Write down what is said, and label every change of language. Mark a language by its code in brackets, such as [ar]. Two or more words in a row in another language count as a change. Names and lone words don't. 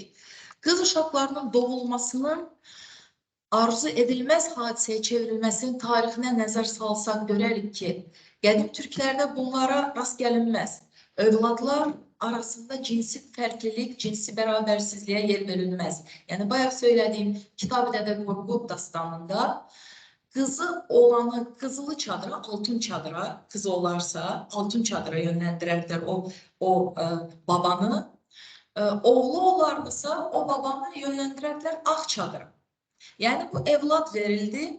[az] Qız uşaqlarının doğulmasının arzu edilməz hadisəyə çevrilməsinin tarixinə nəzər salsaq görərik ki, qədim Türklərdə bunlara rast gəlinməz. Övladlar arasında cinsi fərqlilik, cinsi bərabərsizliyə yer verilməz. Yəni bayaq söylədiyim [tr] Kitab-ı Dede Korkut dastanında kızı olanı kızılı çadıra, altın çadıra, kızı olarsa altın çadıra yönlendirerler o babanı. Oğlu olarsa o babanı yönlendirerler ağ çadıra. Yani bu evlat verildi.